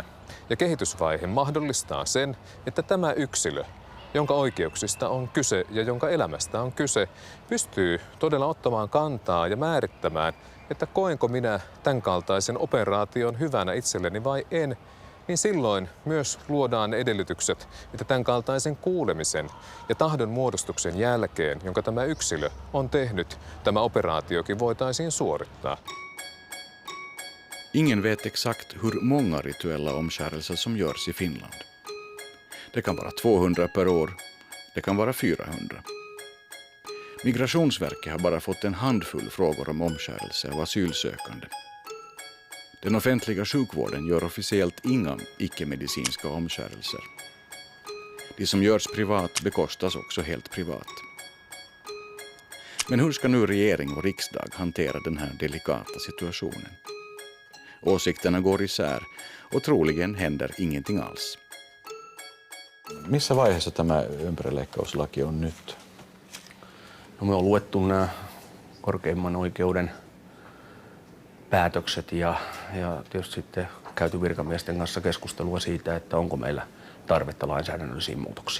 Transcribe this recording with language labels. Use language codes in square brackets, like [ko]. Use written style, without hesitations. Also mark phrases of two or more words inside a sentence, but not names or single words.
[fi] ja kehitysvaihe mahdollistaa sen, että tämä yksilö, jonka oikeuksista on kyse ja jonka elämästä on kyse, pystyy todella ottamaan kantaa ja määrittämään, että koenko minä tämän kaltaisen operaation hyvänä itselleni vai en, niin silloin myös luodaan ne edellytykset, että tämän kaltaisen kuulemisen ja tahdon muodostuksen jälkeen, jonka tämä yksilö on tehnyt, tämä operaatiokin voitaisiin suorittaa. [sv] Ingen vet exakt hur många rituella omskärelser som görs i Finland. Det kan vara 200 per år, det kan vara 400. Migrationsverket har bara fått en handfull frågor om omskärelse av asylsökande. Den offentliga sjukvården gör officiellt inga icke-medicinska omskärelser. De som görs privat bekostas också helt privat. Men hur ska nu regering och riksdag hantera den här delikata situationen? Åsikterna går isär och troligen händer ingenting alls. [fi] Missä vaiheessa tämä ympärileikkauslaki on nyt? No, me on luettu nämä korkeimman oikeuden päätökset ja tietysti sitten käyty virkamiesten kanssa keskustelua siitä, että onko meillä tarvetta lainsäädännöllisiin muutoksiin.